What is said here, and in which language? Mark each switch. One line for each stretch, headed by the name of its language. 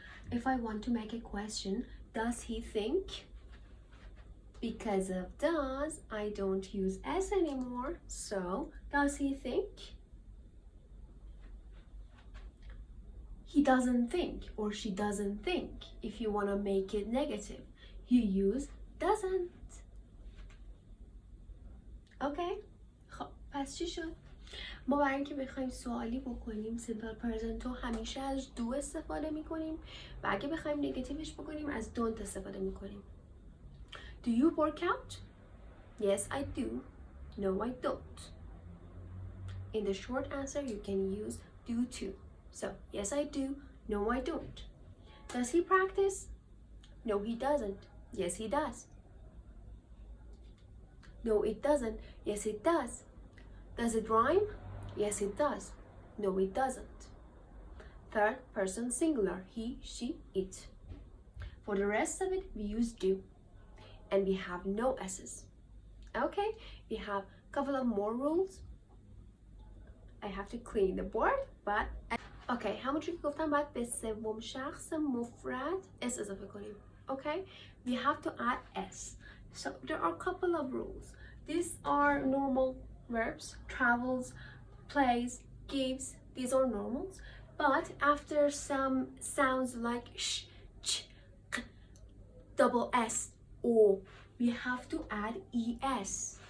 English: If I want to make a question, does he think? Because of does, I don't use s anymore. So, does he think? He doesn't think, or she doesn't think. If you want to make it negative, you use doesn't. Okay?
Persian: خب پس چی شد؟ ما برای اینکه بخوایم سوالی بکنیم سیمپل پرزنت رو همیشه از دو استفاده میکنیم و اگه بخوایم نگاتیوش بکنیم از don't استفاده میکنیم.
English: Do you work out? Yes, I do. No, I don't. In the short answer, you can use do too. So, yes, I do. No, I don't. Does he practice? No, he doesn't. Yes, he does. No, it doesn't. Yes, it does. Does it rhyme? Yes, it does. No, it doesn't. Third person singular, he, she, it. For the rest of it, we use do. And we have no s's. Okay, we have a couple of more rules. I have to clean the board, but okay,
Persian: همونجوری که گفتم باید به سوم شخص مفرد s اضافه کنیم.
English: Okay, we have to add s. So there are a couple of rules. These are normal verbs: travels, plays, gives. These are normals. But after some sounds like sh, ch, k, double s, o, we have to add es.